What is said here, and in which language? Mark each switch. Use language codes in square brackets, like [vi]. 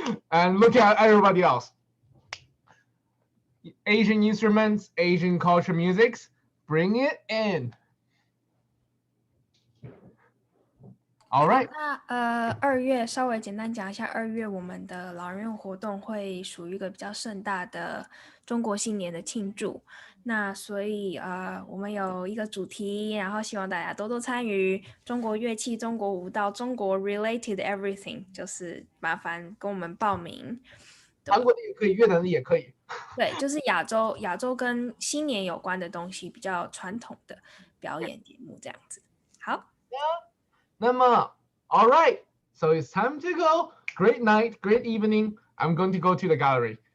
[en] And look at everybody else. Asian instruments, Asian culture musics, bring it in. All right. [zh] 那2月稍微简单讲一下，2月我们的老人院活动会属于一个比较盛大的中国新年的庆祝。那所以我们有一个主题，然后希望大家多多参与中国乐器、中国舞蹈、中国 [en] related everything， [zh] 就是麻烦跟我们报名。韩国的也可以，越南的也可以。对，就是亚洲跟新年有关的东西，比较传统的表演节目这样子。好。那么 [en] all right, so it's time to go. Great night, great evening. I'm going to go to the gallery.